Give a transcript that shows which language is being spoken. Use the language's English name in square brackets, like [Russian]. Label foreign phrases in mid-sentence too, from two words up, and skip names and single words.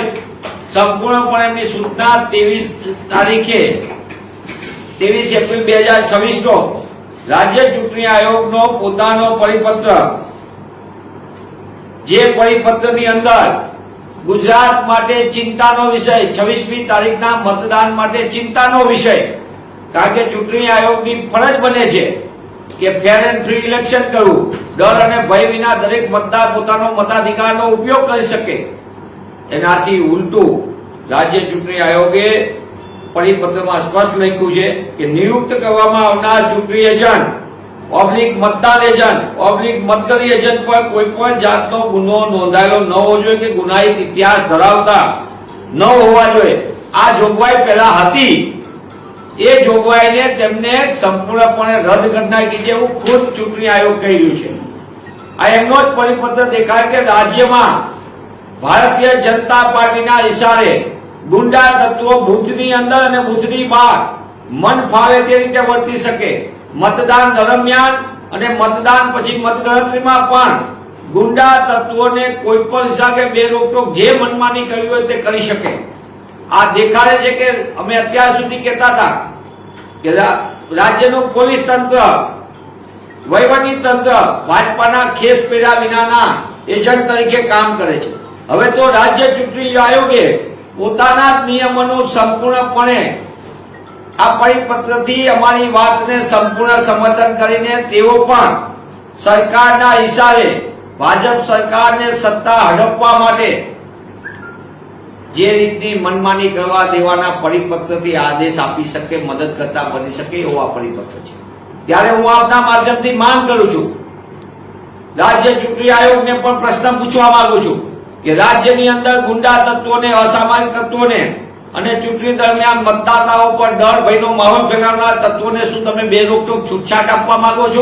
[Gujarati] સંપૂર્ણપણે એમની સૂચના 23 એપ્રિલ 2026 નો રાજ્ય ચૂંટણી આયોગનો પોતાનો પરિપત્ર, જે પરિપત્રની અંદર ગુજરાત માટે ચિંતાનો વિષય, 26મી તારીખના મતદાન માટે ચિંતાનો વિષય, કારણ કે ચૂંટણી આયોગની ફરજ બને છે કે [English] fair and free election [Gujarati] કરવું, ડર અને ભય વિના દરેક મતદાર પોતાનો મતાધિકારનો ઉપયોગ કરી શકે। એનાથી ઉલટું રાજ્ય ચૂંટણી આયોગે પરિપત્રમાં સ્પષ્ટ લખ્યું છે કે નિયુક્ત કરવામાં આવનાર ચૂંટણી એજન્ટ ઓબ્લિક મતદાન એજન્ટ ઓબ્લિક મતગણના એજન્ટ પર કોઈ પણ જાતનો ગુનો નોંધાયેલો ન હોવો જોઈએ કે ગુનાહિત ઇતિહાસ ધરાવતા ન હોવા જોઈએ। આ જોગવાઈ પહેલા હતી, એ જોગવાઈને તેમને સંપૂર્ણપણે રદ્દ કરી નાખી છે એવું ખુદ ચૂંટણી આયોગ કહી રહ્યું છે। આ એમનો જ પરિપત્ર દેખાય કે રાજ્યમાં ભારતીય જનતા પાર્ટીના ઇશારે ગુંડા તત્વો બૂથની અંદર અને બૂથની બહાર મન ફાવે તે રીતે વર્તી શકે। મતદાન દરમિયાન અને મતદાન પછી મતગણતરીમાં પણ ગુંડા તત્વોને કોઈ પણ હિસાબે બે રોકટોક જે મનમાની કરવી હોય તે કરી શકે। આ દેખાડે છે કે અમે અત્યાર સુધી કહેતા હતા કે રાજ્યનું પોલીસ તંત્ર, વહીવટી તંત્ર ભાજપાના ખેસ પેરા વિનાના એજન્ટ તરીકે કામ કરે છે। હવે તો રાજ્ય ચૂંટણી આયોગે પોતાના જ નિયમોનું સંપૂર્ણપણે આ પરિપત્રથી અમારી વાતને સંપૂર્ણ સમર્થન કરીને તેઓ પણ સરકારના ઇશારે ભાજપ સરકારને સત્તા હડપવા માટે જે રીતની મનમાની કરવા દેવાના પરિપત્રથી આદેશ આપી શકે, મદદ કરતા બની શકે એવો આ પરિપત્ર છે. ત્યારે હું આપના માધ્યમથી માંગ કરું છું, રાજ્ય ચૂંટણી આયોગને પણ પ્રશ્ન પૂછવા માંગુ છું કે રાજ્યની અંદર ગુંડા તત્વોને, અસામાજિક તત્વોને અને ચૂંટણી દરમિયાન મતદાતાઓ પર ડર ભયનો માહોલ ફેલાવનાર તત્વોને શું તમે બે રોકટોક છૂટછાટ આપવા માંગો છો?